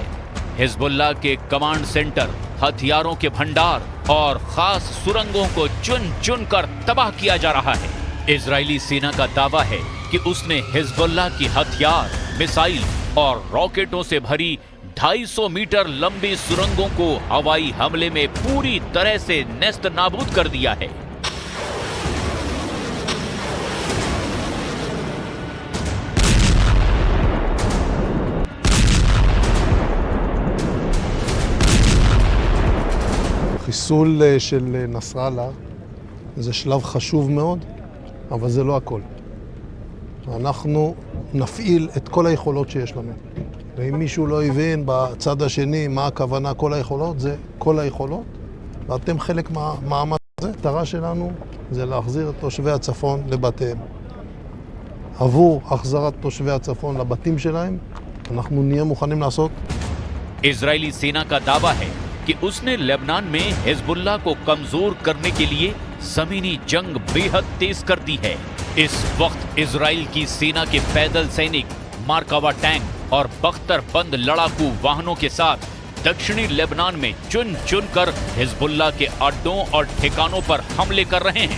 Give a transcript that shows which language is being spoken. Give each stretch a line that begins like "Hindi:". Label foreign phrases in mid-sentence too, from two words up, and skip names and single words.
Hindi: हिजबुल्लाह के कमांड सेंटर, हथियारों के भंडार और खास सुरंगों को चुन चुन कर तबाह किया जा रहा है। इजरायली सेना का दावा है कि उसने हिजबुल्लाह की हथियार, मिसाइल और रॉकेटों से भरी 250 मीटर लंबी सुरंगों को हवाई हमले में पूरी तरह से नेस्त नाबूद कर दिया है।
Hebrew: חיסול של נסראללה זה שלב חשוב מאוד, אבל זה לא הכל. אנחנו נפעיל את כל היכולות שיש לנו. ואם מישהו לא הבין בצד השני מה הכוונה כל היכולות, זה כל היכולות, ואתם חלק מהמאמץ הזה. המטרה שלנו זה להחזיר את תושבי הצפון לבתיהם. עבור החזרת תושבי הצפון לבתים שלהם, אנחנו נהיה מוכנים לעשות.
Hindi: इजरायली सेना का दावा है कि उसने लेबनान में हिजबुल्लाह को कमजोर करने के लिए जमीनी जंग बेहद तेज कर दी है। इस वक्त इजराइल की सेना के पैदल सैनिक, मार्कावा टैंक और बख्तरबंद लड़ाकू वाहनों के साथ दक्षिणी लेबनान में चुन चुन कर हिजबुल्लाह के अड्डों और ठिकानों पर हमले कर रहे हैं।